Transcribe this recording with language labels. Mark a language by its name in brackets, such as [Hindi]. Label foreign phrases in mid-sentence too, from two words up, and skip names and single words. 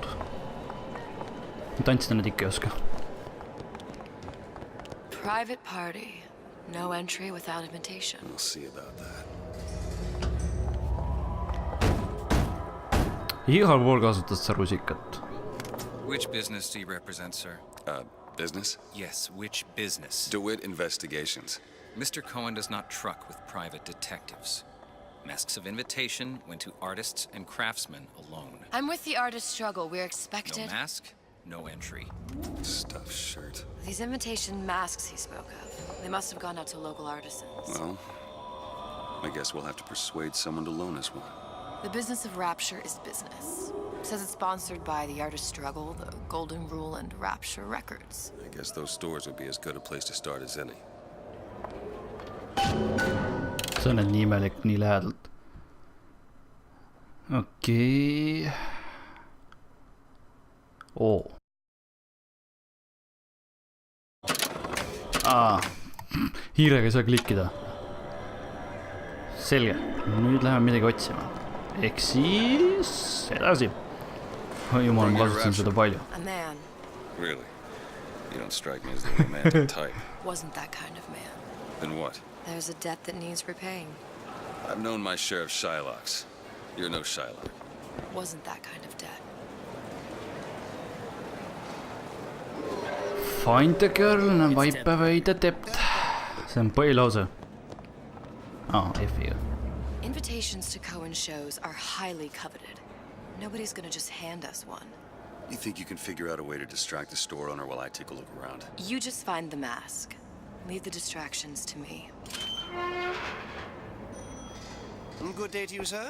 [Estonian] Ma tantsida need ikka ei oska. [English] Private party. No entry without invitation. We'll see about that. [Estonian] Igal pool kasutad sa rusikat. [English] Which business do you represent, sir? Business? Yes, which business? DeWitt Investigations. Mr. Cohen does not truck with private detectives. Masks of invitation went to artists and craftsmen alone. I'm with the artist struggle. We're No expected. mask, no entry. Stuffed shirt. These invitation masks he spoke of. They must have gone out to local artisans. Well, I guess we'll have to persuade someone to loan us one. The business of Rapture is business. Says it's sponsored by the artist struggle, the Golden Rule, and Rapture Records. I guess those stores would be as good a place to start as any. [Estonian] See on nii imelik nii lähedalt. Okei. Hiirega ei saa klikkida. Selge. Nüüd läheme midagi otsima. Ehk siis edasi. Jumal, ma kasutasin seda palju. [English] A man. Really? You don't strike me as the romantic type. Wasn't that kind of man. Then what? There's a debt that needs repaying. I've known my share of Shylocks. You're no Shylock. Wasn't that kind of debt. Find the girl and wipe away the debt. [Estonian] See on põhilause. F-iga. [English] Invitations to Cohen shows are highly coveted. Nobody's gonna just hand us one. You think you can figure out a way to distract the store owner while I take a look around? You just find the mask. Leave the distractions to me. Good day to you, sir.